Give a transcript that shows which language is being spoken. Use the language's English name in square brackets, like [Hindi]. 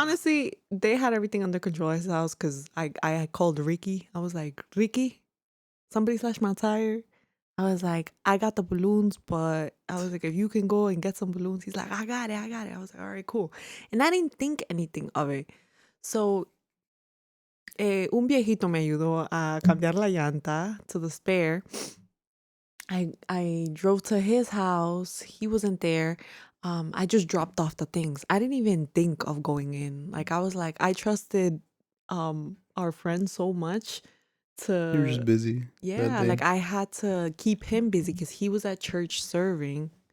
[English] honestly, they had everything under control at his house because I had called Ricky. I was like, Ricky, somebody slashed my tire. I was like, I got the balloons, but I was like, if you can go and get some balloons, he's like, I got it, I got it. I was like, all right, cool. And I didn't think anything of it. [Spanish] So, un viejito me ayudó a cambiar la llanta [English] to the spare. I drove to his house. He wasn't there. I just dropped off the things. I didn't even think of going in. Like I was like, I trusted our friend so much You were to just busy that yeah, like day. I had to keep him busy because he was at church serving